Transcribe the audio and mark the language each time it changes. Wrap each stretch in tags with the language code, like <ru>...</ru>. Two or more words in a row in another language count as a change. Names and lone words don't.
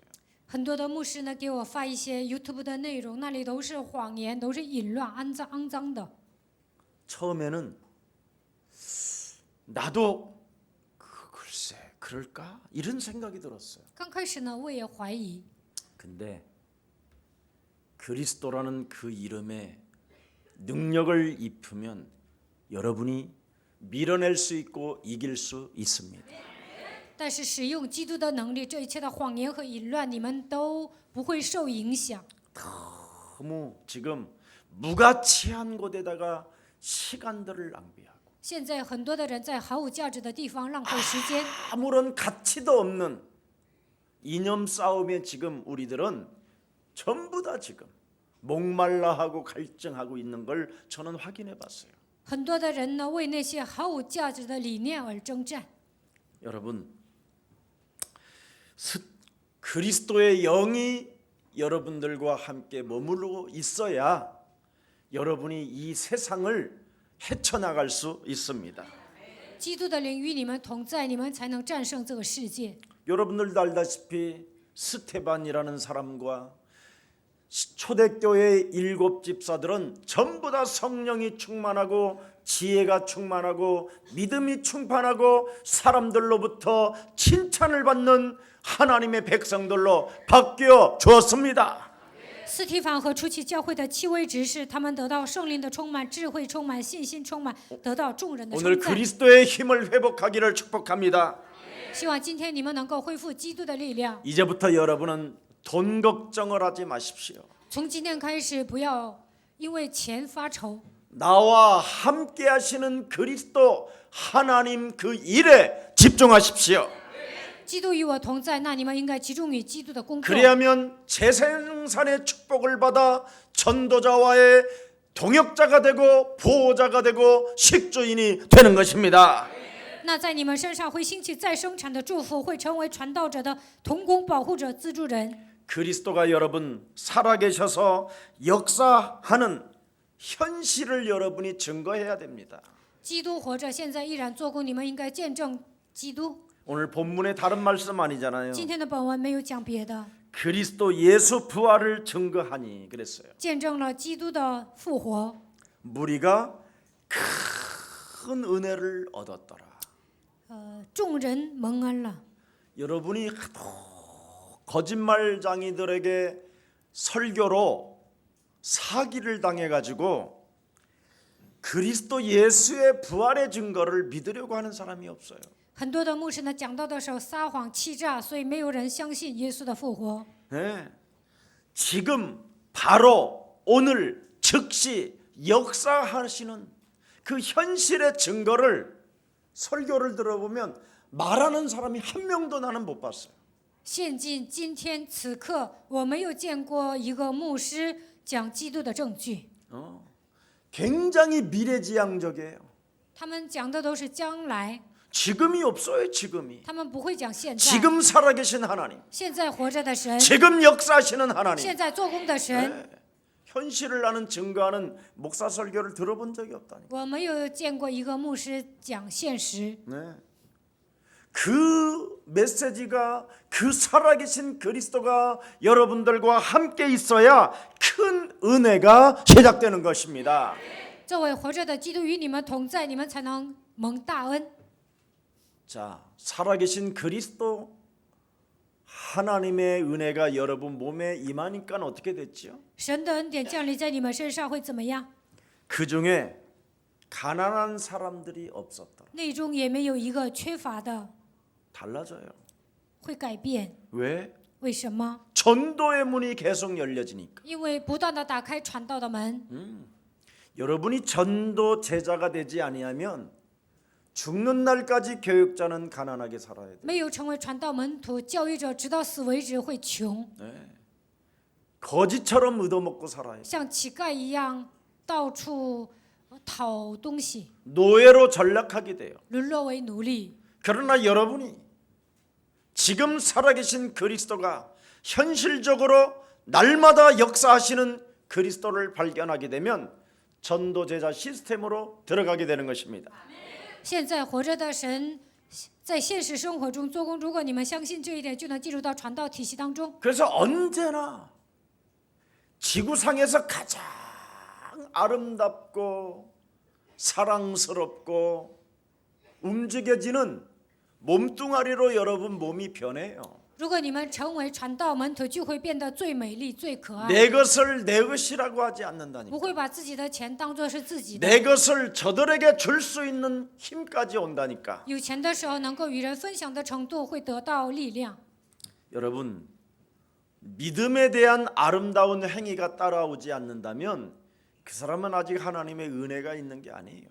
<zh>很多的牧师呢给我发一些 YouTube 的内容，那里都是谎言，都是淫乱、肮脏的。</zh> <ko>처음에는 나도 글쎄 그럴까 이런 생각이 들었어요.</ko> <zh>刚开始呢，我也怀疑，</zh> <ko>근데 그리스도라는 그 이름에 능력을 입히면 여러분이 밀어낼 수 있고 이길 수 있습니다.</ko> <zh>但是使用基督的能力，这一切的谎言和淫乱，你们都不会受影响。</zh> <ko>너무 지금 무가치한 곳에다가 시간들을 낭비하고</ko> <zh>现在很多的人在毫无价值的地方浪费时间，</zh> <ko>아무런 가치도 없는 이념 싸움에 지금 우리들은 전부 다 지금 목말라하고 갈증하고 있는 걸 저는 확인해 봤어요.</ko> <zh>很多的人呢为那些毫无价值的理念而征战。</zh> <ko>여러분 그리스도의 영이 여러분들과 함께 머무르고 있어야 여러분이 이 세상을 헤쳐나갈 수 있습니다.</ko> <zh>基督的灵与你们同在，你们才能战胜这个世界。</zh> <ko>여러분들도 알다시피 스테반이라는 사람과 초대교회의 7 집사들은 전부 다 성령이 충만하고 지혜가 충만하고 믿음이 충만하고 사람들로부터 칭찬을 받는 하나님의 백성들로 바뀌어 주었습니다.</ko> <zh>斯提凡和初期教会的7位执事，他们得到圣灵的充满、智慧充满、信心充满，得到众人的</zh> <ko>오늘</ko> <zh>称赞。</zh> <ko>그리스도의 힘을 회복하기를 축복합니다.</ko> <zh>希望今天你们能够恢复基督的力量。</zh> <ko>이제부터 여러분은 돈 걱정을 하지 마십시오.</ko> <zh>从今天开始，不要因为钱发愁。</zh> <ko>나와 함께 하시는 그리스도 하나님 그 일에 집중하십시오.</ko> <zh>基督与我同在，那你们应该集中于基督的工作。</zh> <ko>그리하면 재생산의 축복을 받아 전도자와의 동역자가 되고 보호자가 되고 식주인이 되는 것입니다.</ko> <zh>那在你们身上会兴起再生产的祝福，会成为传道者的同工、保护者、资助人。</zh> <ko>그리스도가 여러분 살아계셔서 역사하는 현실을 여러분이 증거해야 됩니다.</ko> <zh>基督活着，现在依然做工，你们应该见证基督。</zh> <ko>오늘 본문에 다른 말씀 아니잖아요.</ko> <zh>今天的本文没有讲别的，</zh> <ko>그리스도 예수 부활을 증거하니 그랬어요.</ko> <zh>见证了基督的复活。</zh> <ko>무리가 큰 은혜를 얻었더라.</ko> <zh>众人蒙恩了。</zh> <ko>여러분이 하도 거짓말장이들에게 설교로 사기를 당해가지고 그리스도 예수의 부활의 증거를 믿으려고 하는 사람이 없어요.</ko> <zh>很多的牧师呢讲到的时候撒谎欺诈，所以没有人相信耶稣的复活。</zh> <ko>네. 지금 바로 오늘 즉시 역사하시는 그 현실의 증거를 설교를 들어보면 말하는 사람이 한 명도 나는 못 봤어요.</ko> <zh>现今今天此刻，我没有见过一个牧师讲基督的证据。</zh> <ko>굉장히 미래지향적이에요.</ko> <zh>他们讲的都是将来，</zh> <ko>지금이 없어요. 지금이.</ko> <zh>他们不会讲现在。</zh> <ko>지금 살아계신 하나님,</ko> <zh>现在活着的神，</zh> <ko>지금 역사하시는 하나님,</ko> <zh>现在做工的神，</zh> <ko>네. 현실을 나는 증거하는 목사 설교를 들어본 적이 없다니까.</ko> <zh>我没有见过一个牧师讲现实。</zh> <ko>네. 그 메시지가 그 살아계신 그리스도가 여러분들과 함께 있어야 큰 은혜가 시작되는 것입니다.</ko> <zh>这位活着的基督与你们同在，你们才能蒙大恩。</zh> <ko>자, 살아계신 그리스도 하나님의 은혜가 여러분 몸에 임하니까 어떻게 됐죠?</ko> <zh>神的恩典降临在你们身上会怎么样？</zh> <ko>그 중에 가난한 사람들이 없었더라.</ko> <zh>内中也没有一个缺乏的，</zh> <ko>달라져요.</ko> <zh>会改变。</zh> <ko>왜?</ko> <zh>为什么？</zh> <ko>전도의 문이 계속 열려지니까.</ko> <zh>因为不断的打开传道的门。</zh> <ko>여러분이 전도 제자가 되지 아니하면 죽는 날까지 교육자는 가난하게 살아야 돼.</ko> <zh>没有成为传道门徒、教育者，直到死为止会穷，</zh> <ko>네. 거지처럼 얻어먹고 살아야 돼.</ko> <zh>像乞丐一样到处讨东西，</zh> <ko>노예로 전락하게 돼요.</ko> <zh>沦落为奴隶。</zh> <ko>그러나 여러분이 지금 살아계신 그리스도가 현실적으로 날마다 역사하시는 그리스도를 발견하게 되면 전도제자 시스템으로 들어가게 되는 것입니다.</ko> <zh>现在活着的神在现实生活中做工，如果你们相信这一点，就能进入到传道体系当中。</zh> <ko>그래서 언제나 지구상에서 가장 아름답고 사랑스럽고 움직여지는 몸뚱아리로 여러분 몸이 변해요.</ko> <zh>如果你们成为传道门徒，就会变得最美丽、最可爱，</zh> <ko>내 것을 내 것이라고 하지 않는다니까.</ko> <zh>不会把自己的钱当作是自己的。</zh> <ko>내 것을 저들에게 줄 수 있는 힘까지 온다니까.</ko> <zh>有钱的时候，能够与人分享的程度会得到力量。</zh> <ko>여러분, 믿음에 대한 아름다운 행위가 따라오지 않는다면 그 사람은 아직 하나님의 은혜가 있는 게 아니에요.</ko>